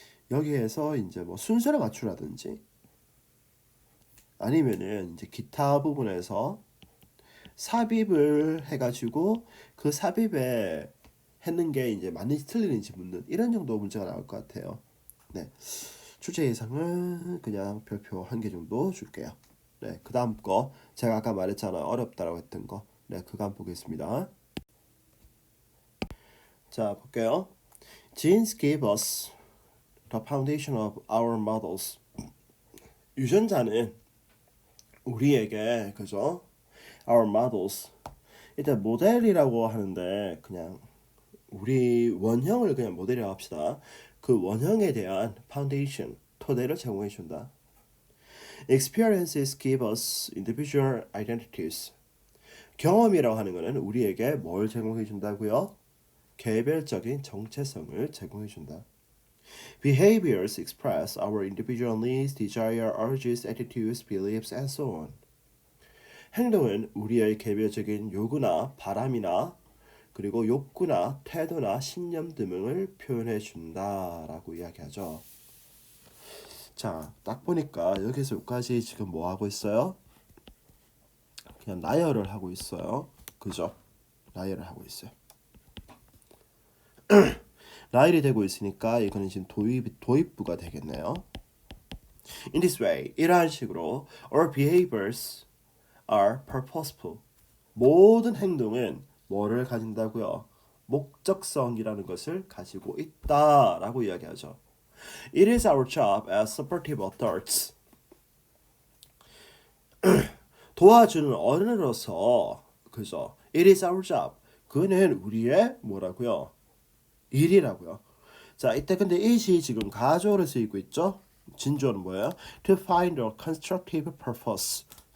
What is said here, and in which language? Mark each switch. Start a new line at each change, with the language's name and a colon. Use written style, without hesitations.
Korean: 여기에서 이제 뭐 순서를 맞추라든지 아니면은 이제 기타 부분에서 삽입을 해가지고 그 삽입에 했는 게 이제 맞는지 틀리는지 묻는 이런 정도 문제가 나올 것 같아요. 네, 출제 예상은 그냥 별표 1개 정도 줄게요. 네, 그 다음 거 제가 아까 말했잖아요. 어렵다라고 했던 거. 네, 그거 한번 보겠습니다. 자, 볼게요.
English: Genes give us the foundation of our models.
Korean: 유전자는 우리에게 그죠?
English: Our models.
Korean: 일단 모델이라고 하는데 그냥 우리 원형을 그냥 모델이라고 합시다. 그 원형에 대한 foundation, 토대를 제공해 준다.
English: Experiences give us individual identities.
Korean: 경험이라고 하는 것은 우리에게 뭘 제공해 준다고요? 개별적인 정체성을 제공해 준다.
English: Behaviors express our individual needs, desire, urges, attitudes, beliefs, and so on.
Korean: 행동은 우리의 개별적인 요구나 바람이나 그리고 욕구나 태도나 신념 등을 표현해 준다라고 이야기하죠. 자, 딱 보니까 여기서 여기까지 지금 뭐 하고 있어요? 그냥 나열을 하고 있어요. 그죠? 나열을 하고 있어요. 나열이 되고 있으니까 이거는 지금 도입부가 되겠네요.
English: In this way,
Korean: 이러한 식으로
English: our behaviors are purposeful.
Korean: 모든 행동은 뭐를 가진다고요? 목적성이라는 것을 가지고 있다라고 이야기하죠.
English: It is our job as supportive adults.
Korean: 도와주는 어른으로서 그죠?
English: It is our job.
Korean: 그는 우리의 뭐라고요? 일이라고요. 자, 이때 근데 it이 지금 가조로 쓰이고 있죠? 진조는 뭐예요?
English: To find a constructive purpose.